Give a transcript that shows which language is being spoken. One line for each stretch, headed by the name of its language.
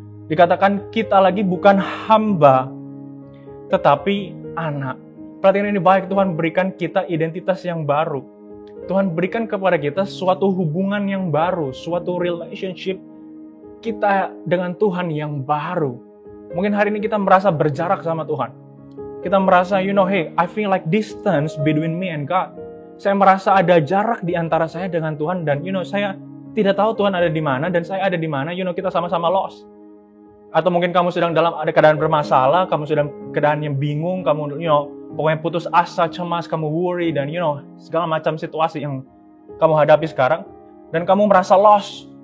Indonesian: Dikatakan kita lagi bukan hamba, tetapi anak. Perhatikan ini baik, Tuhan berikan kita identitas yang baru. Tuhan berikan kepada kita suatu hubungan yang baru, suatu relationship kita dengan Tuhan yang baru. Mungkin hari ini kita merasa berjarak sama Tuhan. Kita merasa,
English: hey, I feel like distance between me and God.
Indonesian: Saya merasa ada jarak di antara saya dengan Tuhan dan saya tidak tahu Tuhan ada di mana dan saya ada di mana. Kita sama-sama lost. Atau mungkin kamu sedang dalam ada keadaan bermasalah, kamu sedang keadaan yang bingung, kamu pokoknya putus asa, cemas, kamu worry dan segala macam situasi yang kamu hadapi sekarang dan kamu merasa lost.